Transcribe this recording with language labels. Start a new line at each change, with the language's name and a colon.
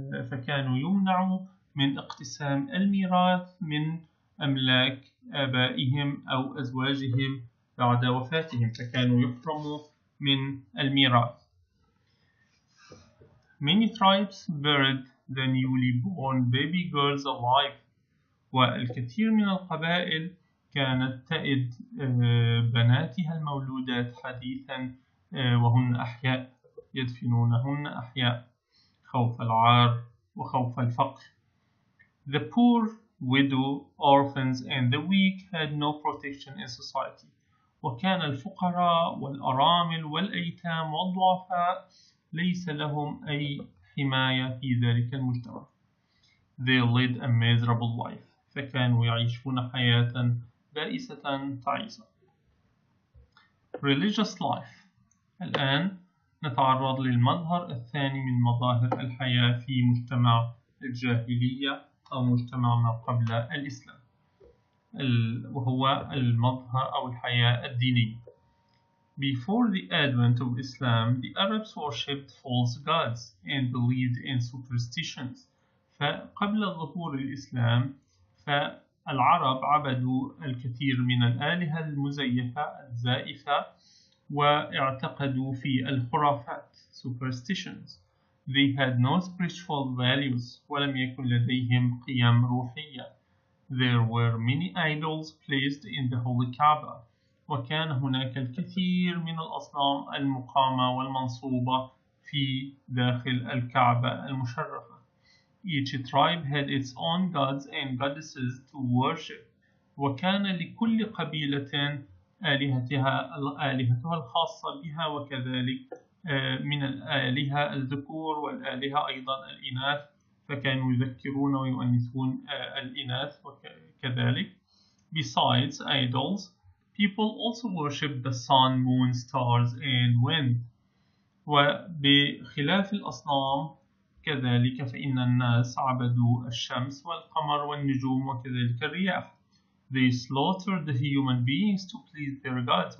Arabic: فكانوا يمنعوا من اقتسام الميراث من أملاك آبائهم أو أزواجهم بعد وفاتهم. فكانوا يحرموا من الميراث.
English: Many tribes buried the newly born baby girls alive.
Arabic: والكثير من القبائل كانت تئد بناتها المولودات حديثا وهن أحياء، يدفنونهن أحياء خوف العار وخوف الفقر.
English: The poor, widow, orphans and the weak had no protection in society.
Arabic: وكان الفقراء والأرامل والأيتام والضعفاء ليس لهم أي حماية في ذلك المجتمع.
English: They led a miserable life.
Arabic: فكانوا يعيشون حياة بائسة تعيسة.
English: Religious life.
Arabic: الآن نتعرض للمظهر الثاني من مظاهر الحياة في مجتمع الجاهلية أو مجتمع ما قبل الإسلام، وهو المظهر أو الحياة الدينية.
English: Before the advent of Islam, the Arabs worshipped false gods and believed in superstitions.
Arabic: فقبل ظهور الإسلام فالعرب عبدوا الكثير من الآلهة المزيفة الزائفة واعتقدوا في الخرافات superstitions.
English: They had no spiritual values
Arabic: ولم يكن لديهم قيم روحية.
English: There were many idols placed in the Holy Kaaba.
Arabic: وكان هناك الكثير من الأصنام المقامة والمنصوبة في داخل الكعبة المشرفة.
English: Each tribe had its own gods and goddesses to worship.
Arabic: وكان لكل قبيلة آلهتها الخاصة بها، وكذلك من الآلهة الذكور والآلهة أيضا الإناث، فكانوا يذكرون ويؤنثون الإناث وكذلك.
English: Besides idols, people also worship the sun, moon, stars and wind.
Arabic: وبخلاف الأصنام كذلك فإن الناس عبدوا الشمس والقمر والنجوم وكذلك الرياح.
English: They slaughtered the human beings to please their gods.